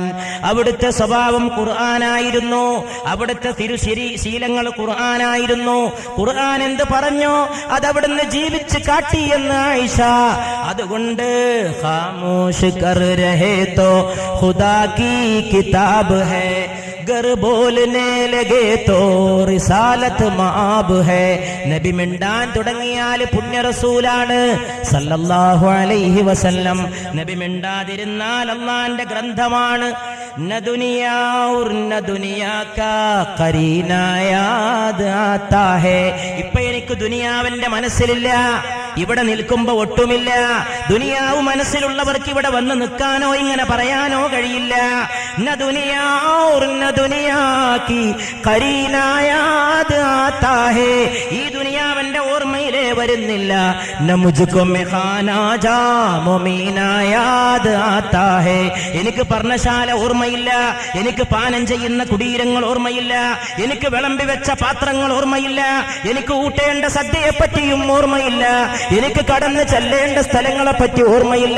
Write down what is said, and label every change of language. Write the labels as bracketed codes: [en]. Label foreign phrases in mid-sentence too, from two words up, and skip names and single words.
[ml] അവിടുത്തെ സ്വഭാവം ഖുർആനായിരുന്നു, അവിടുത്തെ ശീലങ്ങൾ ഖുർആനായിരുന്നു. ഖുർആൻ എന്ത് പറഞ്ഞോ അതവിടുന്ന് ജീവിച്ച് കാട്ടി എന്ന് ആയിഷ. [hi] അതുകൊണ്ട് ख़ामोश कर रहे तो ख़ुदा की किताब है, गर बोलने लगे तो रिसालत माब है. [ml] നബി മിണ്ടാൻ തുടങ്ങിയാൽ പുണ്യ റസൂലാണ് [ar] صلى الله عليه وسلم. [ml] നബി മിണ്ടാതിരുന്നാൽ അല്ലാഹുവിന്റെ ഗ്രന്ഥമാണ്. [hi] न दुनिया और न दुनिया का क़रीना याद आता है. [ml] ഇപ്പൊ എനിക്ക് ദുനിയാവിന്റെ മനസ്സിലില്ല, ഇവിടെ നിൽക്കുമ്പോ ഒട്ടുമില്ല. ദുനിയാവ് മനസ്സിലുള്ളവർക്ക് ഇവിടെ വന്ന് നിൽക്കാനോ ഇങ്ങനെ പറയാനോ കഴിയില്ല. [hi] न दुनिया और न दुनिया की करीना याद आता है. [ml] ഈ ദുനിയാവിന്റെ ഓർമ്മയിലേ വരുന്നില്ല. [hi] न मुझको मे ख़ाना जामो मीना याद आता है. [ml] എനിക്ക് പർണശാല ഓർമ്മയില്ല, എനിക്ക് പാനം ചെയ്യുന്ന കുടീരങ്ങൾ ഓർമ്മയില്ല, എനിക്ക് വിളമ്പി വെച്ച പാത്രങ്ങൾ ഓർമ്മയില്ല, എനിക്ക് ഊട്ടേണ്ട സദ്യയെ പറ്റിയും ഓർമ്മയില്ല, എനിക്ക് കടന്ന് ചെല്ലേണ്ട സ്ഥലങ്ങളെ പറ്റി ഓർമ്മയില്ല.